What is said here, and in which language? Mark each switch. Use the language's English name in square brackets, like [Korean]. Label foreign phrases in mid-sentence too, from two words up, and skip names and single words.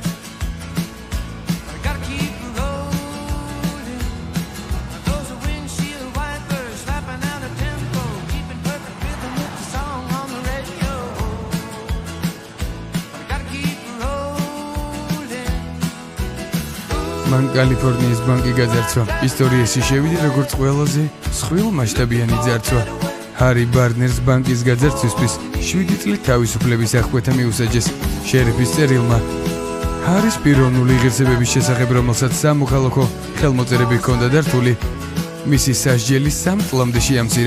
[English] But I gotta keep rolling. Those are windshield wipers slapping out a tempo, keeping perfect rhythm with the song on the radio. But I gotta keep rolling. [Georgian] მან კალიფორნიის ბანკი გაძარცვა. ისტორიაში შევიდა როგორც ყველაზე მსხვილ მასშტაბიანი ძარცვა. ჰარი ბარნერს ბანკის გაძარცვისთვის 7 წლით თავისუფლების აღკვეთა მიუსაჯეს შერიფის წერილმა. ჰარის პიროვნული ღირსებების შესახებ, რომელსაც სამოქალაქო ხელმოწერები ჰქონდა დართული, მისი სასჯელი 3 წლამდე შეამცირა.